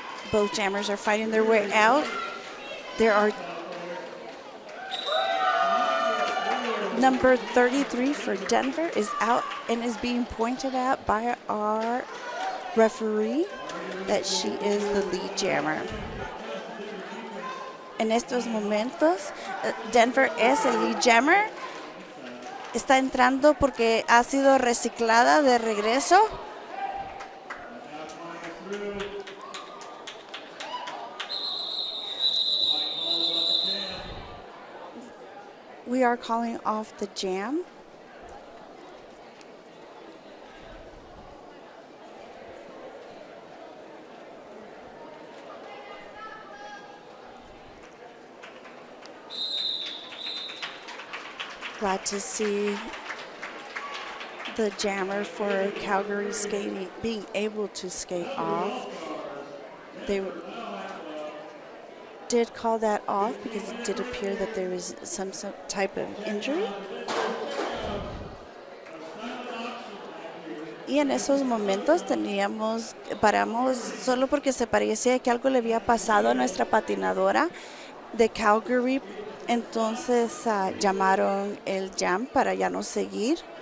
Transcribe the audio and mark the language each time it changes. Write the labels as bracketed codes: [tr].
[en] Both jammers are fighting their way out. There are number 33 for Denver is out and is being pointed at by our referee that she is the lead jammer. [es] En estos momentos, Denver es el lead jammer. Está entrando porque ha sido reciclada de regreso. [en] We are calling off the jam. Glad to see the jammer for Calgary skating being able to skate off. They did call that off because it did appear that there was some type of injury. [es] Y en esos momentos paramos solo porque se parecía que algo le había pasado a nuestra patinadora de Calgary. Entonces llamaron el jam para ya no seguir.